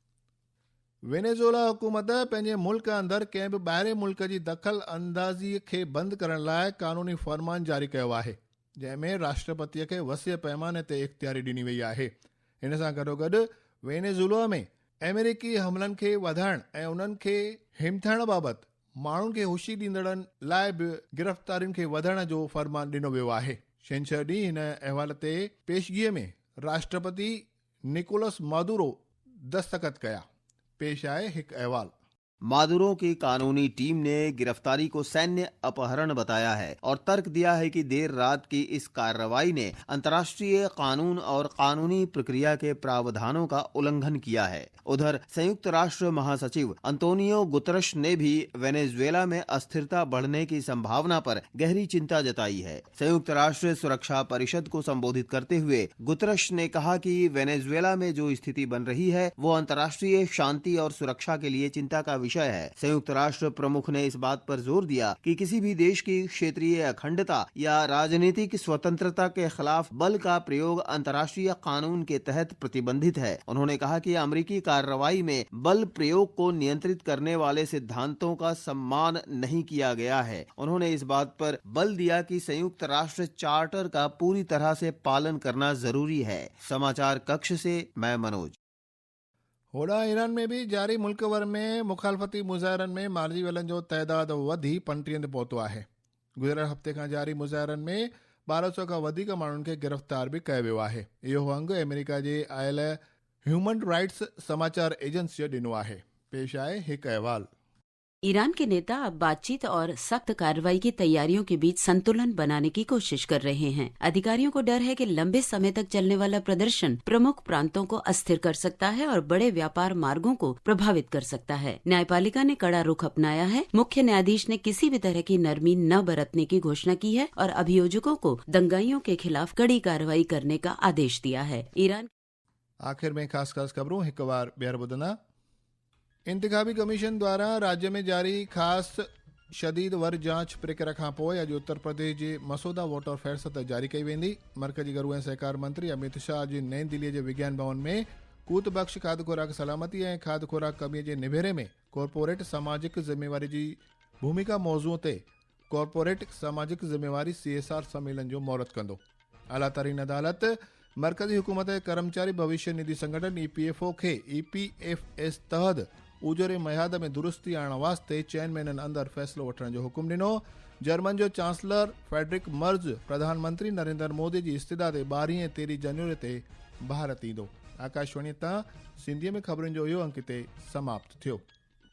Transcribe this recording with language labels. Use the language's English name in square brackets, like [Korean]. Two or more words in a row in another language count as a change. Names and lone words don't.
[Sindhi] वेनेज़ुएला हुकूमत पंहिंजे मुल्क अंदरि कंहिं बि ॿाहिरे मुल्क जी दख़ल अंदाज़ीअ खे बंदि करण लाइ क़ानूनी फ़रमान जारी कयो आहे, जंहिंमें राष्ट्रपतिअ खे वसीअ पैमाने ते इख़्तियारी ॾिनी वई आहे। हिन सां गॾोगॾु वेनेज़ुएला में अमेरिकी हमलनि खे वधाइण ऐं उन्हनि खे हिमथाइण बाबति माण्हुनि खे होशी ॾींदड़नि लाइ बि गिरफ़्तारियुनि खे वधाइण जो फ़रमान ॾिनो वियो आहे। छंछरु ॾींहुं हिन अहवाल ते पेशगीअ में राष्ट्रपति निकोलस मादुरो दस्तख़त कया। पेश आहे हिकु अहवाल। [Hindi] मादुरो की कानूनी टीम ने गिरफ्तारी को सैन्य अपहरण बताया है और तर्क दिया है कि देर रात की इस कार्रवाई ने अंतर्राष्ट्रीय कानून और कानूनी प्रक्रिया के प्रावधानों का उल्लंघन किया है। उधर संयुक्त राष्ट्र महासचिव अंतोनियो गुतरश ने भी वेनेजुएला में अस्थिरता बढ़ने की संभावना पर गहरी चिंता जताई है। संयुक्त राष्ट्र सुरक्षा परिषद को संबोधित करते हुए गुतरश ने कहा कि वेनेजुएला में जो स्थिति बन रही है वो अंतर्राष्ट्रीय शांति और सुरक्षा के लिए चिंता का विषय है। संयुक्त राष्ट्र प्रमुख ने इस बात पर जोर दिया कि किसी भी देश की क्षेत्रीय अखंडता या राजनीतिक स्वतंत्रता के खिलाफ बल का प्रयोग अंतर्राष्ट्रीय कानून के तहत प्रतिबंधित है। उन्होंने कहा कि अमेरिकी कार्रवाई में बल प्रयोग को नियंत्रित करने वाले सिद्धांतों का सम्मान नहीं किया गया है। उन्होंने इस बात पर बल दिया कि संयुक्त राष्ट्र चार्टर का पूरी तरह से पालन करना जरूरी है। समाचार कक्ष से मैं मनोज। [Sindhi] होड़ा ईरान में भी जारी मुल्क भर में मुखालफ़ती मुज़ाहिरनि में मारिजी वञण जो तइदादु वधी 35 ते पहुतो आहे। गुज़िरियल हफ़्ते खां जारी मुज़ाहिरनि में 1200 खां वधीक माण्हुनि खे गिरफ़्तार बि कयो वियो आहे। इहो अंग अमेरिका जे आयल ह्यूमन राइट्स समाचार एजेंसीअ ॾिनो आहे। पेश आहे हिकु अहवाल। [Hindi] ईरान के नेता अब बातचीत और सख्त कार्रवाई की तैयारियों के बीच संतुलन बनाने की कोशिश कर रहे हैं। अधिकारियों को डर है कि लंबे समय तक चलने वाला प्रदर्शन प्रमुख प्रांतों को अस्थिर कर सकता है और बड़े व्यापार मार्गों को प्रभावित कर सकता है। न्यायपालिका ने कड़ा रुख अपनाया है। मुख्य न्यायाधीश ने किसी भी तरह की नरमी न बरतने की घोषणा की है और अभियोजकों को दंगाइयों के खिलाफ कड़ी कार्रवाई करने का आदेश दिया है। ईरान [Sindhi] आखिर में ख़ास खबरूं हिकु बार ॿीहर ॿुधंदा। इंतिखाबी कमीशन द्वारा राज्य में जारी ख़ासि शदीद वर जांच प्रक्रिया खां पोइ अॼु उत्तर प्रदेश जे मसूदा वोटर फ़हरिस्त जारी कई वेंदी। मर्कज़ी घरू ऐं सहकार मंत्री अमित शाह अॼु नई दिल्लीअ जे विज्ञान भवन में कूत बख़्श खाद्य खुराक सलामती ऐं खाद्य खुराक कमीअ जे निबेरे में कॉर्पोरेट सामाजिक ज़िम्मेवारी जी भूमिका मौज़ूअ ते कॉर्पोरेट सामाजिक ज़िम्मेवारी CSR सम्मेलन जो महूरत कंदो। आला तरीन अदालत मर्कज़ी हुकूमत ऐं कर्मचारी भविष्य निधि संगठन EPFO खे EPFS तहत उजोरे मयाद में दुरुस्ती आणण वास्ते 4 महीननि अंदरि फ़ैसिलो वठण जो हुकुम ॾिनो। जर्मन जो चांसलर फ्रेडरिक मर्ज प्रधानमंत्री नरेंद्र मोदी जी इस्तदा ते 12 ऐं 13 जनवरी ते भारत ईंदो। आकाशवाणी तां सिंधीअ में ख़बरुनि जो इहो अंक ते समाप्त थियो।